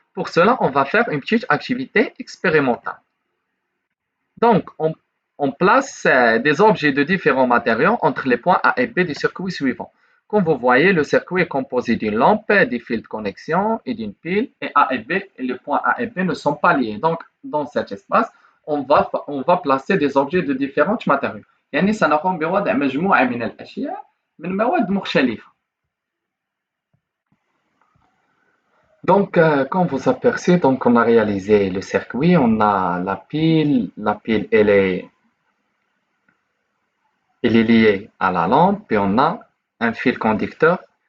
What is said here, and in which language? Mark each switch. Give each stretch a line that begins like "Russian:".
French: Pour cela, on va faire une petite activité expérimentale. Donc, on place des objets de différents matériaux entre les points A et B du circuit suivant. Comme vous voyez, le circuit est composé d'une lampe, des fils de connexion et d'une pile. Et A et B, et les points A et B ne sont pas liés. Donc, dans cet espace, on va placer des objets de différents matériaux.
Arabic: يعني سنقوم بوضع مجموعة من الأشياء من مواد مختلفة.
French: Donc, comme vous apercevez, donc on a réalisé le circuit, on a la pile elle est liée à la lampe et on a un fil conducteur.